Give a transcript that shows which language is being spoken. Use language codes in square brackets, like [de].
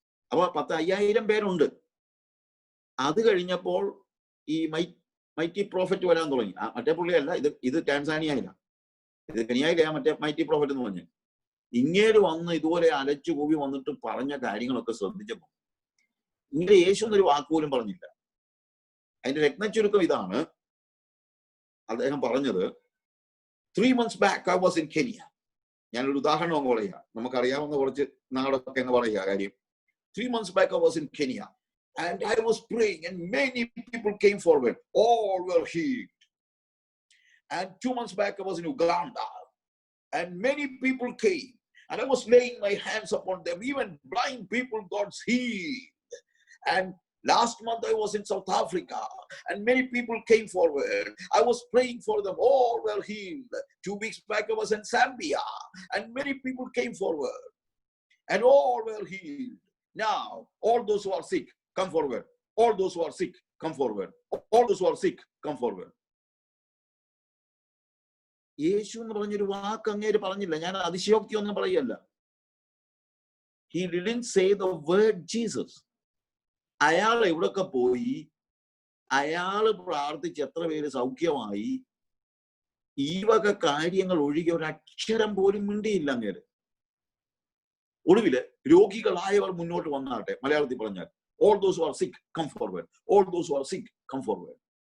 [ml] അപ്പൊ 10,000 പേരുണ്ട്. അത് കഴിഞ്ഞപ്പോൾ ഈ മൈറ്റി പ്രോഫറ്റ് വരാൻ തുടങ്ങി. മറ്റേ പുള്ളിയല്ല, ഇത് ടാൻസാനിയയിലാണ്, ഇത് കെനിയയിലാണ് മറ്റേ മൈറ്റി പ്രോഫറ്റ് എന്ന് പറഞ്ഞ്. ഇങ്ങേര് വന്ന് ഇതുപോലെ അലച്ചു കൂവി വന്നിട്ട് പറഞ്ഞ കാര്യങ്ങളൊക്കെ ശ്രദ്ധിച്ചപ്പോൾ ഇങ്ങനെ യേശു എന്നൊരു വാക്കുപോലും പറഞ്ഞില്ല. അതിന്റെ രത്നച്ചുരുക്കം ഇതാണ്. [en] അദ്ദേഹം പറഞ്ഞത്, 3 months back I was in Kenya. [ml] ഞാനൊരു ഉദാഹരണം അങ്ങ് പറയുക, നമുക്കറിയാവുന്ന കുറച്ച് നാടൊക്കെ അങ്ങ് പറയുക കാര്യം. [en] 3 months back I was in Kenya and I was praying and many people came forward, all were healed. And 2 months back I was in Uganda and many people came and I was laying my hands upon them, even blind people got healed. And last month I was in South Africa and many people came forward. I was praying for them, all were healed. 2 weeks back I was in Zambia and many people came forward and all were healed. Now all those who are sick, come forward. All those who are sick, come forward. All those who are sick, come forward. [ml] യേശു എന്ന് പറഞ്ഞൊരു വാക്ക് അങ്ങേര് പറഞ്ഞില്ല. ഞാൻ അതിശയോക്തി ഒന്നും പറയല്ല. [en] He didn't say the word Jesus. [ml] അയാൾ എവിടൊക്കെ പോയി, അയാള് പ്രാർത്ഥിച്ച് എത്ര പേര് സൗഖ്യമായി, ഈ വക കാര്യങ്ങൾ ഒഴികെ ഒരു അക്ഷരം പോലും മിണ്ടിയില്ല അങ്ങേര്. ഒടുവില് രോഗികളായവർ മുന്നോട്ട് വന്നാട്ടെ, മലയാളത്തിൽ പറഞ്ഞാൽ all those who are sick come forward. [en] All those who are sick come forward.